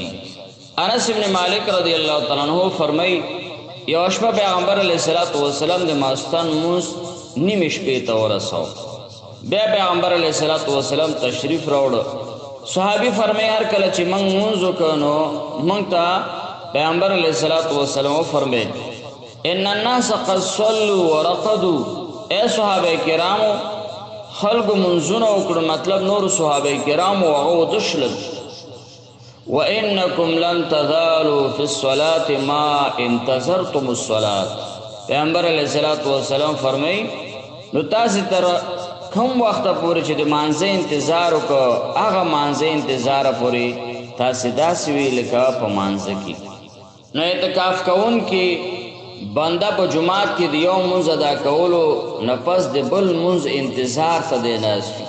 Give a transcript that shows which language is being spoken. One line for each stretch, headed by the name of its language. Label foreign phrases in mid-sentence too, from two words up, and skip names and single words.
Pashto: انس بن مالک
Arabic: رضی الله تعالی عنہ
Pashto: فرمایي یوه شپه پیغمبر
Arabic: علیه الصلاة والسلام
Pashto: د ماخوستن مونځ نیمې شپې ته ورساو. بیا پیغمبر
Arabic: علیه الصلاة والسلام
Pashto: تشریف راوړه. صحابي فرمایي هر کله چې موږ مونځ وکړو نو موږ ته پیغمبر
Arabic: علیه الصلاة والسلام
Pashto: وفرمیل
Arabic: ان الناس قد صلوا ورقدوا.
Pashto: اے صحابه کرامو خلق منځونه وکړو مطلب نور صحابه کرامو هغه ودشلل
Arabic: وانکم لن تزالوا في الصلاة ما انتظرتم الصلاة.
Pashto: پیغمبر
Arabic: علیه الصلاة والسلام
Pashto: فرمایي نو تاسو تر کوم وخت پورې چې د مانځه انتظار وکړو هغه مانځه انتظار پورې تاسو داسې وي لکه په مانځه کې. نو اعتکاف کوونکی بنده په جومات کې د یو مونځ ادا کولو نه پس د بل مونځ انتظار ته دی ناست وي.